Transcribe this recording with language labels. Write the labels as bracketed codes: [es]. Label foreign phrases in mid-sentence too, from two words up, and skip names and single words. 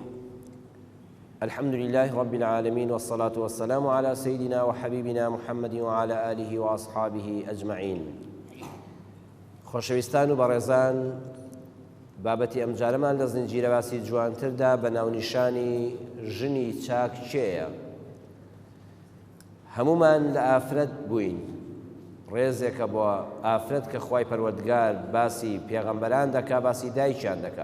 [ar] الحمد لله رب العالمين، والصلاة والسلام على سيدنا وحبيبنا محمد وعلى آله وأصحابه أجمعين. [ckb] خۆشەویستان و بەڕێزان، بابەتی ئەمجارەمان لە زنجیرە باسی جوانتردا بە ناونیشانی ژنی چاک چێیە؟ هەمومان لە ئافرەت بووین. ڕێزێکە بۆ ئافرەت کە خوای پەروەردگار باسی پێغەمبەران دەکا، باسی دایکیان دەکا.